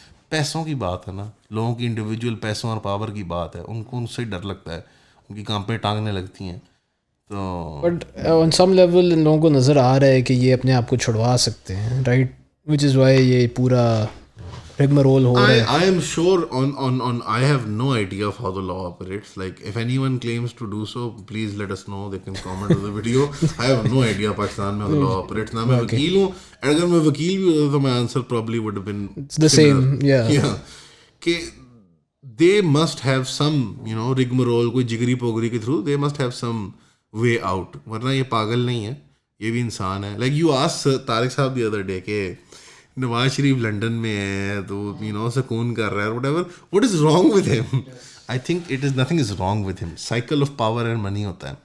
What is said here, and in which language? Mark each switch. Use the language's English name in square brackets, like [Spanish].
[Urdu] پیسوں کی بات ہے نا, لوگوں کی انڈیویجول پیسوں اور پاور کی بات ہے, ان کو ان سے ڈر لگتا ہے, ان کی کام پہ ٹانگنے لگتی ہیں. تو بٹ آن سم لیول ان لوگوں کو نظر آ رہا ہے کہ یہ اپنے آپ کو چھڑوا سکتے ہیں, رائٹ, وچ از وائی یہ پورا rigmarole ہو رہا ہے. [English] I am sure I have no idea of how the law operates. Like if anyone claims to do so, please let us know. They can comment on the video. I have no idea Pakistan mein how the law operates. Na main vakeel hu, and agar main vakeel bhi hota to my answer probably would have been It's the same, yeah. Ke they must have some, rigmarole, koi jigri pogri ke through, they must have some way out. [Urdu] Warna ye pagal nahi hai, ye bhi insaan hai. [English] Like you asked Tariq Sahab the other day ke Nawaz Sharif London میں ہے تو سکون کر رہا ہے, whatever, what is wrong with ہم. I think it is nothing is wrong with ہم. Cycle of power and money ہوتا ہے.